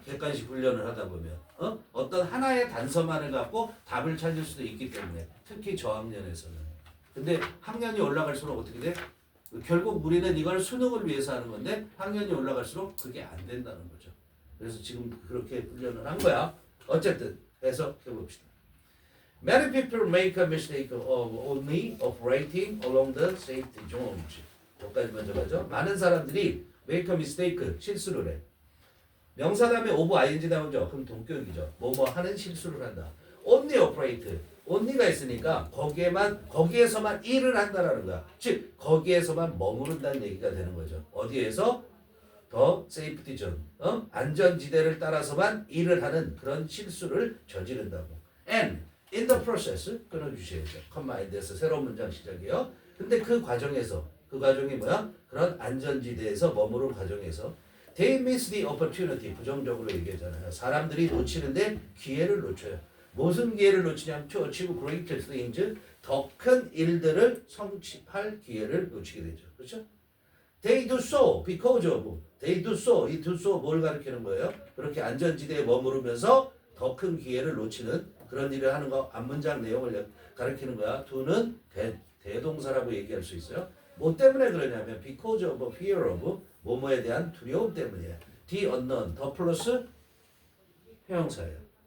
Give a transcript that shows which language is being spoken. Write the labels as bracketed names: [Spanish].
[Korean] 객관식 훈련을 하다 보면 어떤 하나의 단서만을 갖고 답을 찾을 수도 있기 때문에 특히 저학년에서는. 근데 학년이 올라갈수록 어떻게 돼? 결국 우리는 이걸 수능을 위해서 하는 건데 학년이 올라갈수록 그게 안 된다는 거죠. 그래서 지금 그렇게 훈련을 한 거야. 어쨌든 해석해 봅시다. [English] Many people make a mistake of only operating along the safety zones. [Korean] 여기까지 먼저 가죠. 많은 사람들이 [English] make a mistake, [Korean] 실수를 해. 명사 다음에 [English] of ing [Korean] 나오죠. 그럼 동격이죠. 뭐뭐 하는 실수를 한다. [English] only operate. [Korean] only가 있으니까 거기에서만 일을 한다라는 거야. 즉 거기에서만 머무른다는 얘기가 되는 거죠. 어디에서? 더 세이프티 존, 안전지대를 따라서만 일을 하는 그런 실수를 저지른다고. [English] And in the process [Korean] 끊어주셔야죠. 컴마인드에서 새로운 문장 시작이요. 근데 그 과정이 뭐야? 그런 안전지대에서 머무른 과정에서 [English] they miss the opportunity [Korean] 부정적으로 얘기하잖아요. 사람들이 놓치는데 기회를 놓쳐요. 무슨 기회를 놓치냐면 [English] to achieve great things [Korean] 더 큰 일들을 성취할 기회를 놓치게 되죠. 그렇죠? [English] They do so because of they do so 이 do so [Korean] 뭘 가리키는 거예요? 그렇게 안전지대에 머무르면서 더 큰 기회를 놓치는 그런 일을 하는 거 앞문장 내용을 가리키는 거야. do는 대동사라고 얘기할 수 있어요. 뭐 때문에 그러냐면 [English] because of fear of [Korean] 뭐뭐에 대한 두려움 때문이에요. [English] the unknown [Korean] 더 플러스 형용사예요.